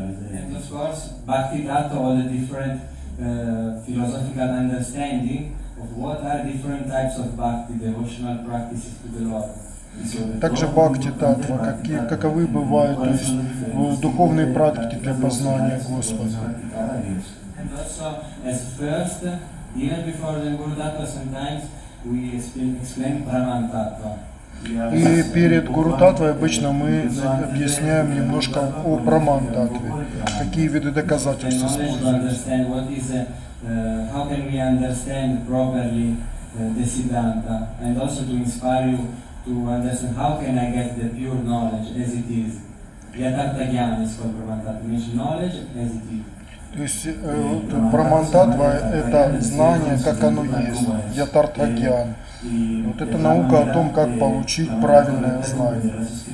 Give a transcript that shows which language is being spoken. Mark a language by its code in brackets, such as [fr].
[en] And of course, Bhakti Tattva, all the different philosophical understanding of what are different types of bhakti, devotional practices to the Lord. [ru] Также бхакти татва, каковы бывают, то есть духовные практики для познания Господа. [en] And also, as first, even before the Guru Tattva, sometimes we explain Brahman Tattva. [ru] И перед Гуру Таттвой обычно мы объясняем немножко о Браман Таттве, какие виды доказательств используются. [en] How can we understand properly the Siddhanta, and also to inspire you to understand how can I get the pure knowledge as it is. Yatartha Jnana is called Brahman Tattva, means knowledge as it is. [ru] То есть Браман Таттва — это знание, как оно есть, Ятартха Гьян. Вот это наука о том, как получить правильное знание.